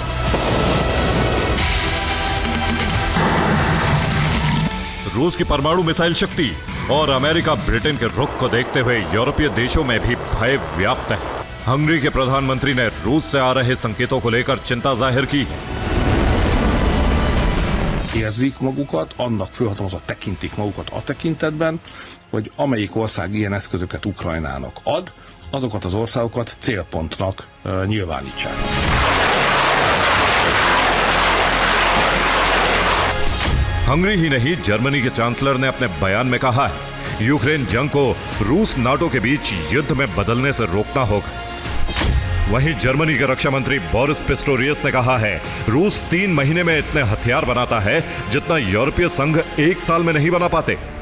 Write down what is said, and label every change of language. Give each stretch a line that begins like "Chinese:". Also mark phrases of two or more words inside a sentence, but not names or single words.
Hindi: रूस की परमाणु मिसाइल शक्ति और अमेरिका ब्रिटेन के रुख को देखते हुए यूरोपीय देशों में भी भय व्याप्त है। हंगरी के प्रधानमंत्री ने रूस से आ रहे संकेतों को लेकर चिंता जाहिर की।
Hungarian: Érzik magukat, annak főhatalmazat tekintik magukat a tekintetben, hogy amelyik ország ilyen eszközöket Ukrajnának ad, azokat az országokat célpontnak nyilvánítsák.
Hindi: हंगरी ही नहीं, जर्मनी के चांसलर ने अपने बयान में कहा है, यूक्रेन जंग को रूस नाटो के बीच युद्ध में बदलने से रोकना होगा। वहीं जर्मनी के रक्षा मंत्री बोरिस पिस्टोरियस ने कहा है, रूस 3 महीने में इतने हथियार बनाता है जितना यूरोपीय संघ 1 साल में नहीं बना पाते।